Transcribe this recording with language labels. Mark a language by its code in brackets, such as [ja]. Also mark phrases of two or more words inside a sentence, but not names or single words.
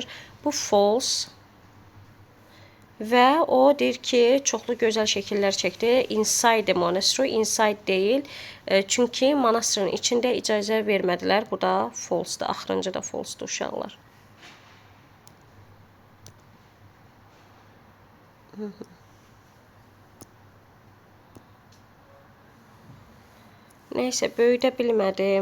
[az] Bu false. Və o deyir ki, çoxlu gözəl şəkillər çəkdi. [en] Inside the monastery, inside deyil. [az] Çünki monastırın içində icazə vermədilər. Bu da false-dır. Axırıncı da false-dır uşaqlar. Nəysə, böyüdə bilmədim.